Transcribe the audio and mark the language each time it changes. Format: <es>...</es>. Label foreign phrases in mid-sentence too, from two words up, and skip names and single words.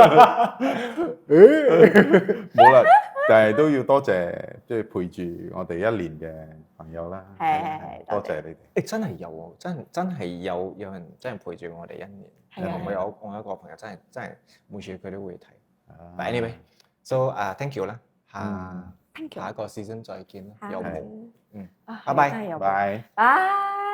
<yue>冇啦，但係都要多謝即係陪住我哋一年嘅朋友啦。係，多謝你哋。真係有喎，真係有人真係陪住我哋一年。我有一個朋友真係每次佢都會睇。</yue> <en>But anyway，so thank you</en> <yue>啦，下一個 season 再見啦，有冇？拜拜。拜。拜。</yue>